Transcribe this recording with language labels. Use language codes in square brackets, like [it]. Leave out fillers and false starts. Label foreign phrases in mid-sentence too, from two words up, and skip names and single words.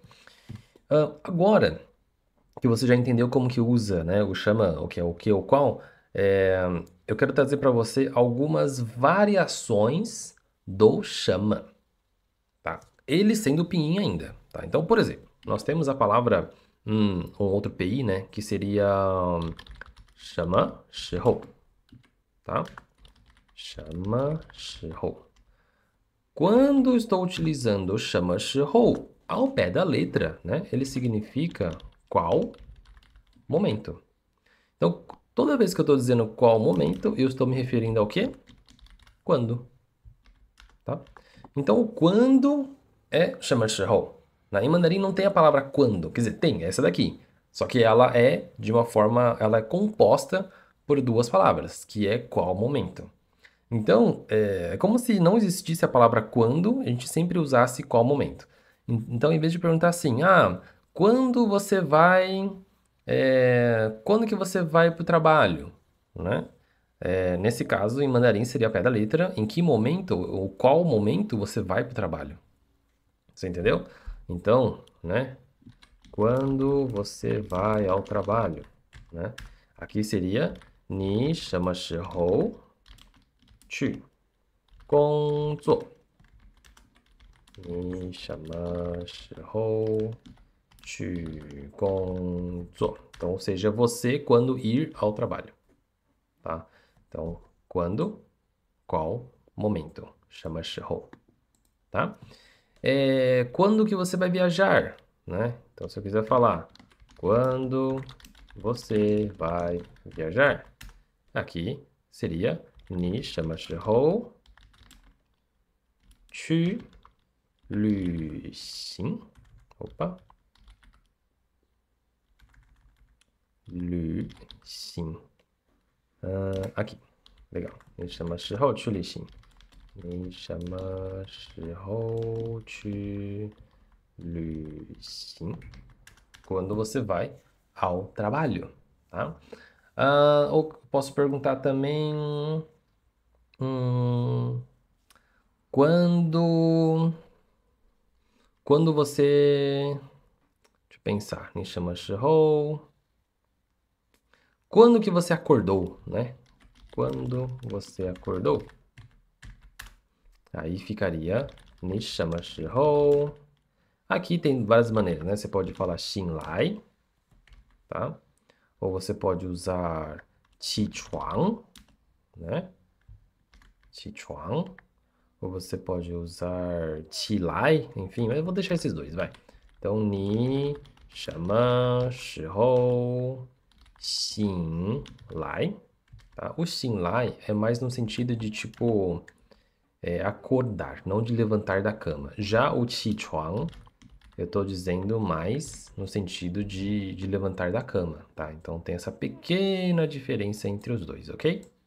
[pt] Agora que você já entendeu como que usa, né, o chama, o que ou qual, eu quero trazer para você algumas variações do chama. Tá? Ele sendo pinyin ainda. Tá? Então, por exemplo, nós temos a palavra um outro PI, né? Que seria [zh] 什么时候, [pt] tá? [zh] 什么时候. [pt] Quando estou utilizando [zh] 什么时候, [pt] ao pé da letra, né? Ele significa qual momento. Então, toda vez que eu estou dizendo qual momento, eu estou me referindo ao quê? Quando, tá? Então, o quando é [zh] 什么时候. [pt] Em mandarim não tem a palavra quando, quer dizer, tem essa daqui. Só que ela é de uma forma, ela é composta por duas palavras, que é qual momento. Então, é como se não existisse a palavra quando, a gente sempre usasse qual momento. Então, em vez de perguntar assim, quando você vai, quando que você vai para o trabalho, né? Nesse caso, em mandarim seria ao pé da letra, em que momento ou qual momento você vai para o trabalho. Você entendeu? Então, né? Quando você vai ao trabalho, né? Aqui seria [zh] 你什么时候去工作？你什么时候去工作？ [pt] Então, ou seja, você quando ir ao trabalho, tá? Então, quando, qual momento? [zh] 什么时候, [pt] tá? Quando que você vai viajar, né? Então, se eu quiser falar, quando você vai viajar? Aqui seria [zh] 你什么时候去旅行? [pt] Opa. [zh] 旅行. [pt] Aqui. Legal. [zh] 你什么时候去旅行？你什么时候去旅行? [pt] Quando você vai ao trabalho, tá? Ou posso perguntar também... quando... Quando você... Deixa eu pensar. [zh] 你什么时候... [pt] Quando que você acordou, né? Quando você acordou? Aí ficaria [zh] 你什么时候... [pt] Aqui tem várias maneiras, né? Você pode falar 醒来, tá? Ou você pode usar 起床, né? [zh] 起床. Ou você pode usar 起来, [pt] enfim, mas eu vou deixar esses dois, vai. Então, [zh] 你什么时候醒来? [pt] Tá? O 醒来 é mais no sentido de, tipo, acordar, não de levantar da cama. Já o 起床, eu estou dizendo mais no sentido de levantar da cama, tá? Então, tem essa pequena diferença entre os dois, ok?